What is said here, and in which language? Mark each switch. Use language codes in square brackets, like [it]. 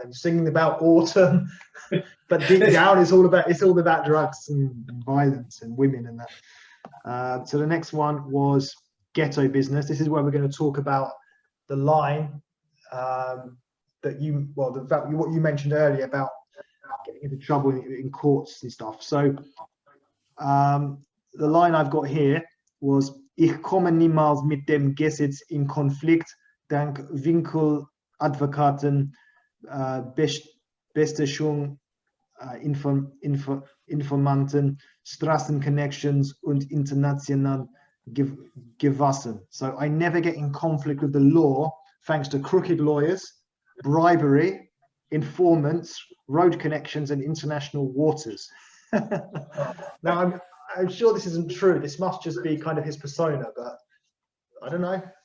[en] Then singing about autumn, but deep down, it's all about drugs and violence and women and that. So the next one was Ghetto Business. This is where we're going to talk about the line that what you mentioned earlier about getting into trouble in courts and stuff. So the line I've got here was: [de] Ich komme niemals mit dem Gesetz in Konflikt, dank Winkeladvokaten, Bestechung, Informanten, Straßenconnections und international Gewassen. [en] So I never get in conflict with the law thanks to crooked lawyers, bribery, informants, road connections, and international waters. Now, I'm sure this isn't true. This must just be kind of his persona, but I don't know.